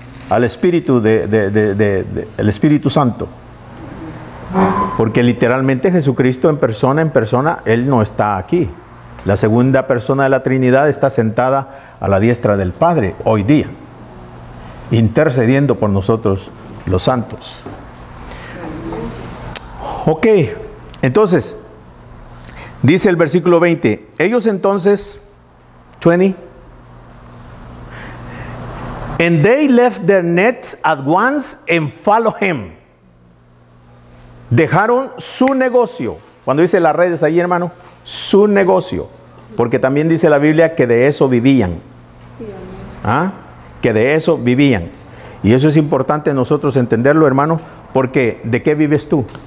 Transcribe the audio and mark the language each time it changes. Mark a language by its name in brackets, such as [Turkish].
[Spanish] Al Espíritu el Espíritu Santo. Porque literalmente Jesucristo en persona, Él no está aquí. La segunda persona de la Trinidad está sentada a la diestra del Padre hoy día, intercediendo por nosotros los santos. Ok, entonces, dice el versículo 20, ellos entonces, 20, [English] and they left their nets at once and followed him. [Spanish] Dejaron su negocio. Cuando dice las redes ahí, hermano, su negocio. Porque también dice la Biblia que de eso vivían. Que de eso vivían. Y eso es importante nosotros entenderlo, hermano, porque ¿de qué vives tú?